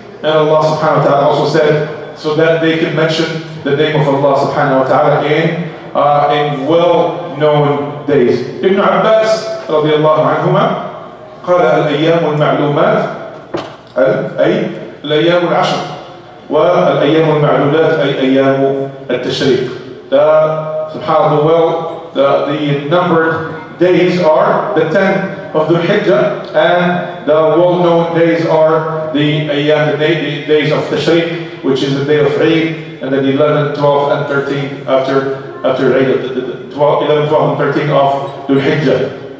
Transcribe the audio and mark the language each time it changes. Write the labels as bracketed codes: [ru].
[en] And Allah Subhanahu wa Ta'ala also said, so that they can mention the name of Allah Subhanahu wa Ta'ala in well-known days. [ar] Ibn Abbas رضي الله عنهما قال الأيام المعلومات أي الأيام العشر والأيام المعلولات أي أيام التشريق. [en] The numbered days are the 10 of Dhul Hijjah, and the well-known days are the days of Tashriq, which is the day of Eid, and then 11, 12, and 13 after Eid, 11, 12, and 13 of Dhul Hijjah.